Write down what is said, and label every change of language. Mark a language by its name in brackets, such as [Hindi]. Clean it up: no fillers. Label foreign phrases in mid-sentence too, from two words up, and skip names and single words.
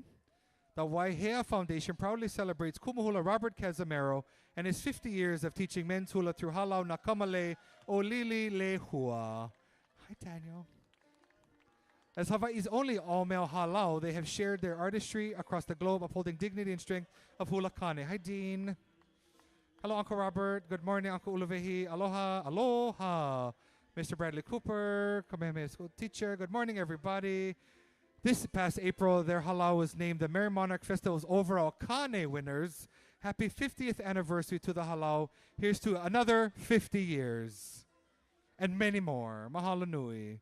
[English] The Waihea Foundation proudly celebrates Kumuhula Robert Casimiro and his 50 years of teaching men's hula through Halau Nakamale o Lili Lehua. Hi, Daniel. As Hawaii's only all-male halau, they have shared their artistry across the globe, upholding dignity and strength of Hula Kane. Hi, Dean. Hello, Uncle Robert. Good morning, Uncle Uluvehi. Aloha. Aloha. Mr. Bradley Cooper, Kamehameha School teacher. Good morning, everybody. This past April, their halau was named the Merry Monarch Festival's overall Kane winners. Happy 50th anniversary to the halau. Here's to another 50 years. And many more. [Hawaiian] Mahalo nui.